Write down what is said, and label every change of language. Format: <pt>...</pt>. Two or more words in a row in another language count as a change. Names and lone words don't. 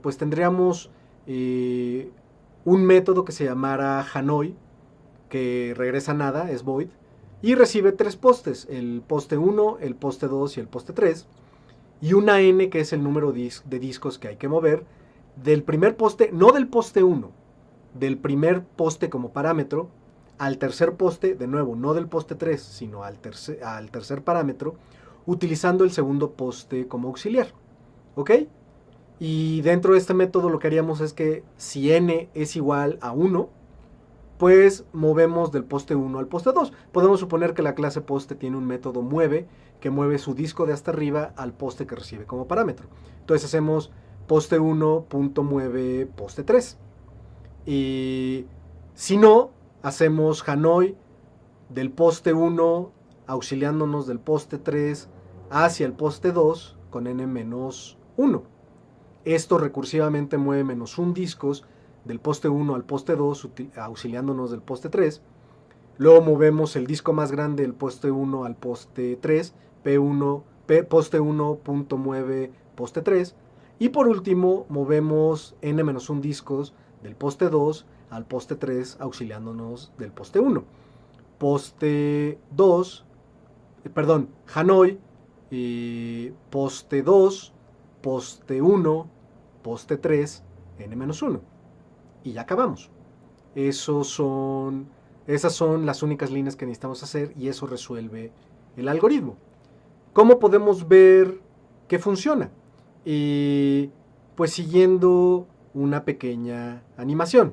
<es>Pues tendríamos un método que se llamara Hanoi, que regresa nada, es void, y recibe 3 postes, el poste 1, el poste 2 y el poste 3, y una n que es el número de discos que hay que mover del primer poste, no del poste 1, del primer poste como parámetro, al tercer poste, de nuevo, no del poste 3, sino al tercer parámetro, utilizando el segundo poste como auxiliar. ¿Ok? Y dentro de este método lo que haríamos es que si n es igual a 1, pues movemos del poste 1 al poste 2. Podemos suponer que la clase poste tiene un método mueve, que mueve su disco de hasta arriba al poste que recibe como parámetro. Entonces hacemos poste 1.mueve poste 3. Y si no, hacemos Hanoi del poste 1 auxiliándonos del poste 3 hacia el poste 2 con n-1. Esto recursivamente mueve -1 discos del poste 1 al poste 2 auxiliándonos del poste 3. Luego movemos el disco más grande del poste 1 al poste 3, poste 1.mueve poste 3. Y por último movemos n-1 discos del poste 2 al poste 3 auxiliándonos del poste 1. Poste 2, Hanoi, poste 2, poste 1, poste 3, n-1. Y ya acabamos. Esas son las únicas líneas que necesitamos hacer y eso resuelve el algoritmo. ¿Cómo podemos ver que funciona? Pues siguiendo una pequeña animación.</es>